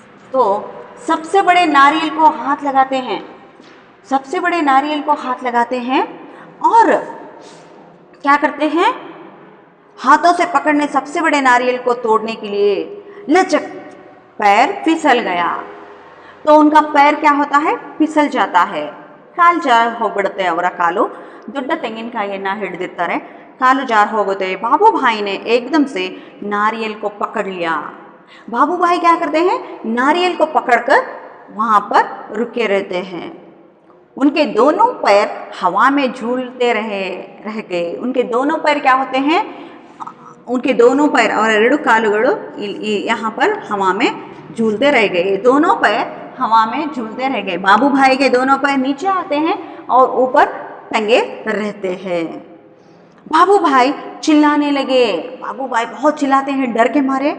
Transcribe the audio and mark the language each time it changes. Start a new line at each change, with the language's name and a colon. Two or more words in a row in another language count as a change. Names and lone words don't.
Hindi: तो सबसे बड़े नारियल को हाथ लगाते हैं, सबसे बड़े नारियल को हाथ लगाते हैं और क्या करते हैं, हाथों से पकड़ने सबसे बड़े नारियल को तोड़ने के लिए लचक पैर फिसल गया। तो उनका पैर क्या होता है, फिसल जाता है।
Kannada: ಕಾಲು ಜಾರ್ ಹೋಗ್ಬಿಡುತ್ತೆ ಅವರ ಕಾಲು, ದೊಡ್ಡ ತೆಂಗಿನಕಾಯಿಯನ್ನ ಹಿಡಿದಿರ್ತಾರೆ, ಕಾಲು ಜಾರ್ ಹೋಗ್ತೆ।
Hindi: बाबू भाई ने एकदम से नारियल को पकड़ लिया। बाबू भाई क्या करते हैं, नारियल को पकड़कर वहाँ पर रुके रहते हैं। उनके दोनों पैर हवा में झूलते रह गए। उनके दोनों पैर क्या होते हैं, उनके दोनों पैर और
Kannada: ಎರಡು ಕಾಲುಗಳು
Hindi: यहाँ पर हवा में झूलते रह गए। दोनों पैर हवा में झूलते रह गए। बाबू भाई के दोनों पैर नीचे आते हैं और ऊपर टंगे रहते हैं। बाबू भाई चिल्लाने लगे। बाबू भाई बहुत चिल्लाते हैं डर के मारे।